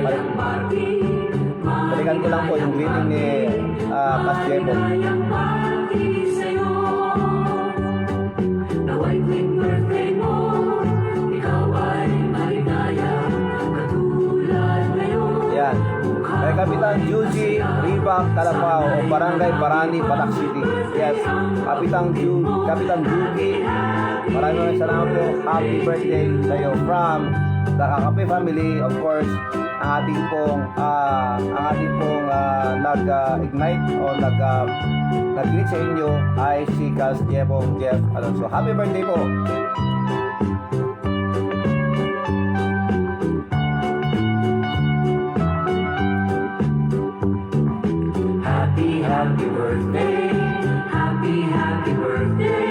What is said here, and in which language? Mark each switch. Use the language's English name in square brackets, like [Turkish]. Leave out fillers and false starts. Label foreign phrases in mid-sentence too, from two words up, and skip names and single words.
[Filipino] Balikan ko lang po yung greeting ni Pas Jebo. Nawa'y tuwing birthday mo, ikaw ay maligaya, katulad ngayon. Yan. Kay Kapitan Yuji Ribac Calapao o Barangay Barani, Palac City. Yes. Kapitan Yuji, maraming salamat po. [English] Happy birthday [Filipino] sa iyo [English] from the Kakape family. Of course, [Filipino] ang ating pong nag-ignite o nag-greet sa inyo ay si Cas Jebong Jeff Alonso. [English] Happy birthday po. Happy birthday, happy birthday.